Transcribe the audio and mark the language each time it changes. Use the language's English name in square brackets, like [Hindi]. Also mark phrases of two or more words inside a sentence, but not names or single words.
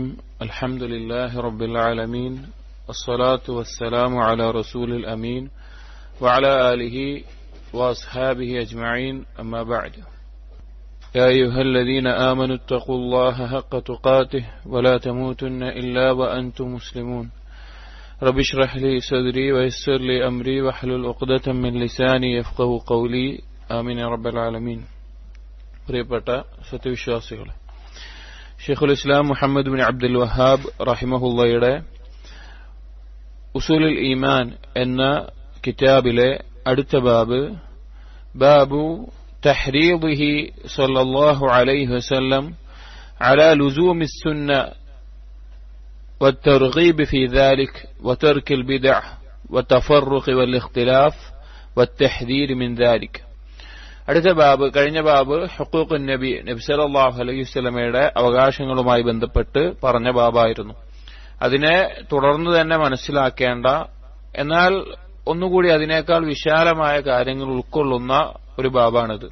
[Arabic] الحمد لله رب العالمين، الصلاة والسلام على رسول الأمين وعلى آله وأصحابه أجمعين، أما بعد. يا أيها الذين آمنوا اتقوا الله حق تقاته ولا تموتن إلا وأنتم مسلمون. رب اشرح لي صدري ويسر لي أمري واحلل عقدة من لساني يفقهوا قولي. آمين رب العالمين. [Malayalam] പ്രിയപ്പെട്ട സത്യവിശ്വാസികളെ, ഷെയ്ഖുൽ ഇസ്ലാം മുഹമ്മദ് ബിൻ അബ്ദുൽ വഹാബ് റഹിമഹുള്ളയുടെ ഉസൂലുൽ ഈമാൻ എന്ന കിതാബിലെ അടുത്ത ബാബ്, [Arabic] باب تحريضه صلى الله عليه وسلم على لزوم السنة والترغيب في ذلك وترك البدع والتفرق والاختلاف والتحذير من ذلك. [Malayalam] അടുത്ത ബാബ്, കഴിഞ്ഞ ബാബ് [Arabic] حقوق النبي, [Malayalam] നബി [Arabic] صلى الله عليه وسلم [Malayalam] അവകാശങ്ങളുമായി ബന്ധപ്പെട്ട് പറഞ്ഞ ബാബായിരുന്നു. അതിനെ തുടർന്ന് തന്നെ മനസ്സിലാക്കേണ്ട, എന്നാൽ ഒന്നുകൂടി അതിനേക്കാൾ വിശാലമായ കാര്യങ്ങൾ ഉൾക്കൊള്ളുന്ന ഒരു ബാബാണിത്.